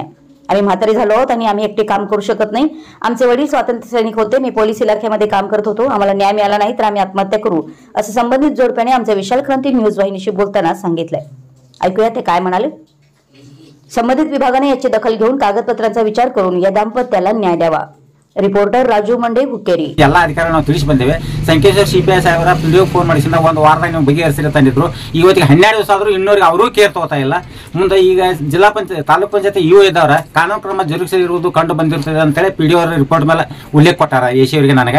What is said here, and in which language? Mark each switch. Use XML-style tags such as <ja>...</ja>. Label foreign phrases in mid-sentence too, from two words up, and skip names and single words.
<mr>आम्ही म्हातारे झालो आहोत आणि आम्ही एकटे काम करू शकत नाही। आमचे वडील स्वातंत्र्य सैनिक होते, मी पोलीस इलाख्यामध्ये काम करत होतो। आम्हाला न्याय मिळाला नाही तर आम्ही आत्महत्या करू असं संबंधित जोडप्याने आमच्या विशाल क्रांती न्यूज वाहिनीशी बोलताना सांगितलंय। ऐकूया ते काय म्हणाले। संबंधित विभागाने याची दखल घेऊन कागदपत्रांचा विचार करून या दाम्पत्याला न्याय द्यावा। रिपोर्टर राजू मंडे हुक्केरी।</mr> <kn>ಎಲ್ಲ ಅಧಿಕಾರಿ ನಾವು ತಿಳಿಸಿ ಬಂದೇವೆ। ಸಂಕೇಶ್ವರ ಸಿಪಿಐ ಸಾಹೇಬರ ಪಿಡಿಒ ಫೋನ್ ಮಾಡಿಸಿದ ಒಂದು ವಾರದಾಗ ನೀವು ಬಗೆಹರಿಸಿರ ತಂದಿದ್ರು। ಇವತ್ತಿಗೆ 12 ದಿವಸ ಆದರೂ ಇನ್ನೂರಿಗೆ ಅವರು ಕೇರ್ ತಗೋತಾ ಇಲ್ಲ। ಮುಂದೆ ಈಗ ಜಿಲ್ಲಾ ಪಂಚಾಯತ್ ತಾಲೂಕು ಪಂಚಾಯತ್ ಇಒ ಇದ್ದವರ ಕಾನೂನು ಕ್ರಮ ಜರುಗಿಸಿರುವುದು ಕಂಡು ಬಂದಿರುತ್ತದೆ ಅಂತೇಳಿ ಪಿಡಿಒ ರಿಪೋರ್ಟ್ ಮೇಲೆ ಉಲ್ಲೇಖ ಕೊಟ್ಟಾರ ಎಸಿ ಅವರಿಗೆ ನನಗೆ।</kn>